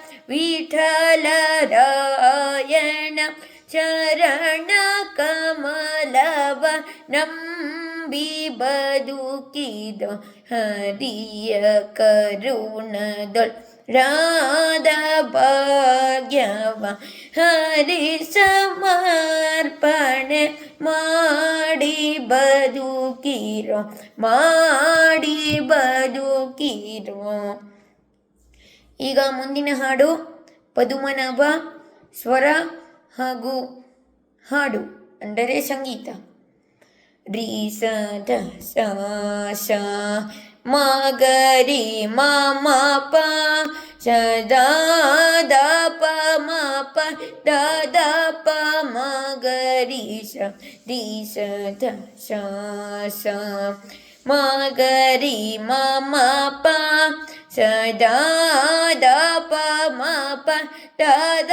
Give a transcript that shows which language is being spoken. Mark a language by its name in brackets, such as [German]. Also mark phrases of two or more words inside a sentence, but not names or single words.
[Kannada] ವಿಠಲರಾಯಣ ಚರಣ ಕಮಲವ ನಂಬಿ ಬದುಕಿದ ಹರಿಯ ಕರುಣದೊಳ್ಳಾದ ಭಾಗ್ಯವ ಹರಿ ಸಮರ್ಪಣೆ ಮಾಡಿ ಬದುಕಿರೋ ಮಾಡಿ ಬದುಕಿರೋ. ಈಗ ಮುಂದಿನ ಹಾಡು ಪದುಮನಾಭ ಸ್ವರ ಹಾಗೂ ಹಾಡು ಅಂದರೆ ಸಂಗೀತ. ರಿ ಸ ಧ ಸ ಸ ಮ ಗ ರಿ ಮ ಮ ಪ ಸ ದ ದ ಪ ಮ ಪ ದ ದ ಪ ಮ ಗ ರಿ ಸ ರಿ ಸ ಧ ಸ ಸ ಮ ಗ ರಿ ಮ ಮ ಪ ಸ ದ ದ ಪ ಮ ಪ ದ ದ